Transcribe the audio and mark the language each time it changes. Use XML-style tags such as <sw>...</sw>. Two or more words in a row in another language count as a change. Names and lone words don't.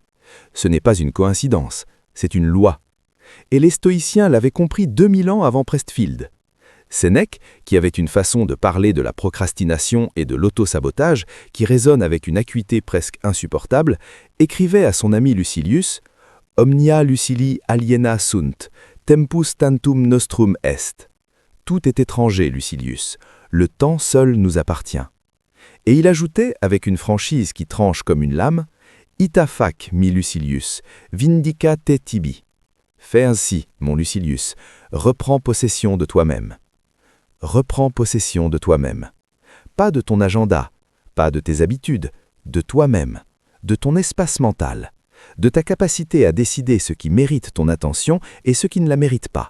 <fr>Ce n'est pas une coïncidence, c'est une loi. Et les stoïciens l'avaient compris 2000 ans avant Pressfield. Sénèque, qui avait une façon de parler de la procrastination et de l'auto-sabotage qui résonne avec une acuité presque insupportable, écrivait à son ami Lucilius «</fr> <la>Omnia Lucili aliena sunt, tempus tantum nostrum est ».</la> <fr>Tout est étranger, Lucilius. Le temps seul nous appartient. Et il ajoutait, avec une franchise qui tranche comme une lame, «</fr> <la>Ita fac, mi Lucilius, vindica te tibi ».</la> <fr>Fais ainsi, mon Lucilius, reprends possession de toi-même. Reprends possession de toi-même. Pas de ton agenda, pas de tes habitudes, de toi-même, de ton espace mental, de ta capacité à décider ce qui mérite ton attention et ce qui ne la mérite pas.</fr>